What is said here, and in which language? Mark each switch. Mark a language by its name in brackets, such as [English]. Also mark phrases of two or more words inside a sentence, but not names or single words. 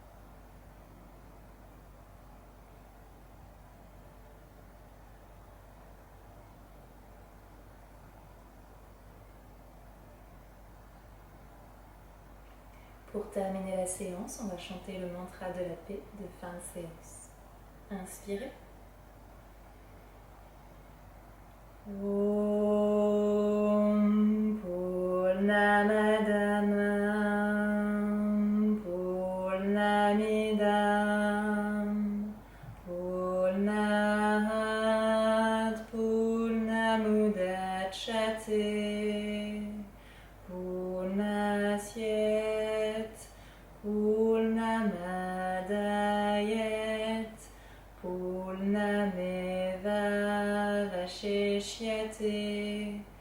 [French] Pour terminer la séance, on va chanter le mantra de la paix de fin de séance. Inspirez. [Sanskrit] ॐ पूर्णमदः पूर्णमिदं पूर्णात् पूर्णमुदच्यते पूर्णस्य पूर्णमादाय पूर्णमेव वशिष्यते.